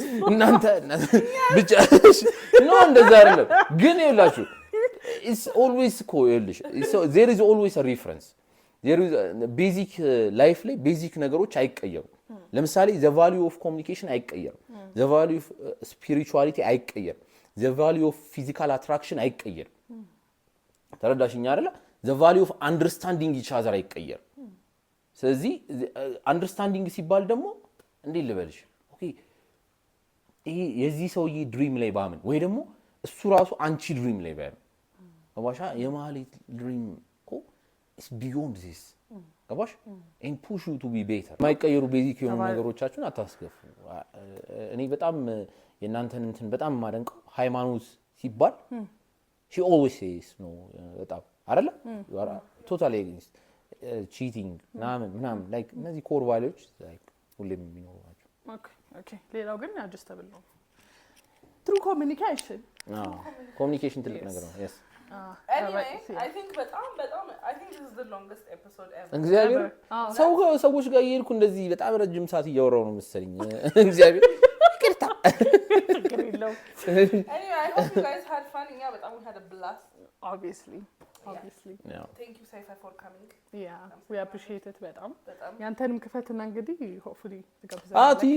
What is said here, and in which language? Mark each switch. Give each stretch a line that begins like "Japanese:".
Amharic: እናንተ ብቻ ነው እንደዛ አይደለም ግን ይላችሁ
English: it's always ይልሽ so there is always a reference there is basic life ላይ basic
Amharic: ነገሮች አይቀየሩ ለምሳሌ
English: the value of communication አይቀየሩ the value of spirituality አይቀየሩ the value of physical attraction አይቀየር
Amharic: ተረዳሽኛ አይደለ
English: the value of understanding each other አይቀየር ስለዚህ understanding
Amharic: ሲባል ደግሞ እንዴ ልበልሽ ኦኬ ይሄ የዚህ ሰውዬ ድሪም ላይ ባምን ወይ ደግሞ እሱ ራሱ አንቺ ድሪም ላይ ባምን ገባሽ የማህሌት ድሪም እኮ
English: ኢስ ቢዮንድ ዚስ
Amharic: ገባሽ
English: ኤንድ ፑሽ ዩ ቱ ቢ ቤተር
Amharic: የማይቀየሩ ቤዚክ የሆኑ ነገሮቻችሁን አታስገፉ እኔ በጣም የእናንተን እንትን በጣም ማደንቀው ሃይማኖት ሲባል
English: she always says no
Amharic: በጣም አይደለ
English: you are totally against cheating
Amharic: ምናምን like እነዚህ ኮር ቫልዩዎች like ሁሌም የሚኖሩ ናቸው ኦኬ ሌላው ግን adjustable ነው
English: true communication
Amharic: communication ትልቅ ነገር ነው yes
English: anyway I think I think this is the longest episode ever
Amharic: እግዚአብሔር ሰዎች ጋር እየሄድኩ እንደዚህ በጣም ረጅም ሰዓት እያወራሁ ነው መሰለኝ እግዚአብሔር ይቅርታ
English: anyway I hope you guys had fun yeah but we had a blast obviously yeah. Thank you Saifa for coming yeah we appreciate it
Amharic: በጣም ያንተንም ክፈትና እንግዲህ
English: hopefully
Amharic: ተቀበዛለህ